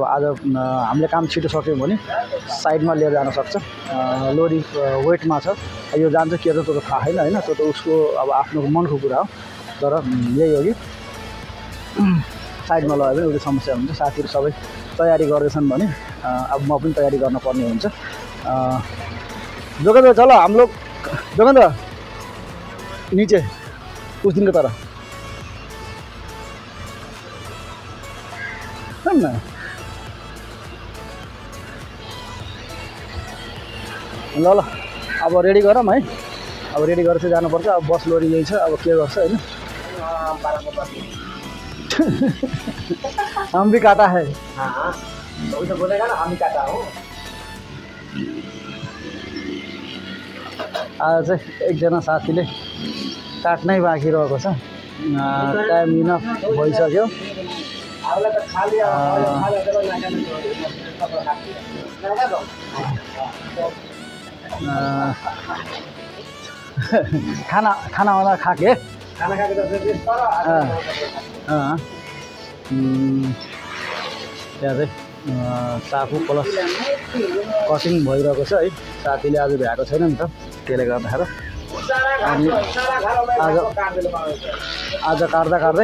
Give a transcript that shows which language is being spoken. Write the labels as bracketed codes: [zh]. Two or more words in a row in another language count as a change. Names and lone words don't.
[ne] आज हामीले काम छिटो सक्यौँ भने साइडमा लिएर जान सक्छ लोरी वेटमा छ यो जान्छ के त त्यो त थाहा छैन होइन त्यो त उसको अब आफ्नो मनको कुरा हो तर यही हो कि साइडमा लगायो भने उसले समस्या हुन्छ साथीहरू सबै तयारी गर्दैछन् भने अब म पनि तयारी गर्नुपर्ने हुन्छ जोगेन्द्र [hi] चल हम लोग जोगेन्द्र नीचे उस दिन को तरह [ne] न ल ल अब रेडी गरौँ है अब रेडी गरेर चाहिँ जानुपर्छ अब बस लोरी यही छ अब के गर्छ होइन [hi] हम भी काटा है तो बोलेगा ना हम ही काटा हो [ne] आज चाहिँ एकजना साथीले काट्नै बाँकी रहेको छ [en] time enough [ne] भइसक्यो खाना आउँदा खाके खाना खाके त्यहाँ चाहिँ साफु प्लस कटिङ भइरहेको छ है साथीले आज भ्याएको छैन नि त त्यसले गर्दाखेरि अनि आज काट्दा